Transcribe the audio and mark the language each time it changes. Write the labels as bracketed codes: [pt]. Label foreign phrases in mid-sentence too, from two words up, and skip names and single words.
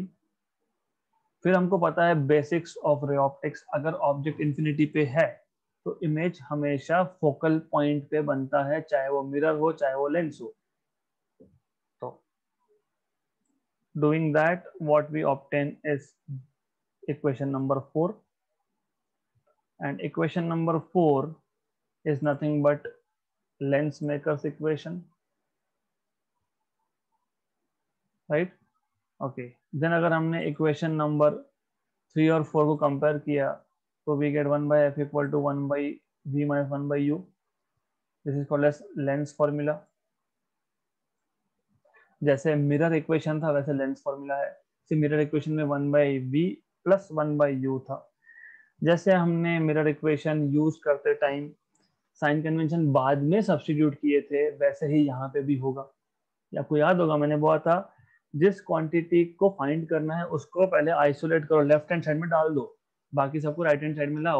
[hi] फिर हमको पता है [en] basics of ray optics, [hi] अगर [en] object infinity [hi] पे है तो इमेज हमेशा [en] focal point [hi] पे बनता है, चाहे वो मिरर हो चाहे वो लेंस हो। [en] तो doing that what we obtain is equation number 4, and equation number 4 is nothing but lens maker's equation, right? Okay, then [hi] अगर हमने [en] equation number [hi] 3 और 4 को कंपेयर किया तो [en] we get 1 by f equal to 1 by v minus 1 by u. This is called as lens formula. [hi] जैसे [en] mirror equation [hi] था वैसे [en] lens formula [hi] है। [en] mirror equation [hi] में [en] 1 by v plus 1 by u [hi] था। जैसे हमने [en] mirror equation use [hi] करते टाइम [en] sign convention [hi] बाद में सब्स्टिट्यूट किए थे, वैसे ही यहाँ पे भी होगा। आपको याद होगा मैंने बोला था, जिस क्वांटिटी को फाइंड करना है उसको पहले आइसोलेट करो, [en] left hand side [hi] में डाल दो, बाकी सबको [en] right hand side [hi] में लाओ।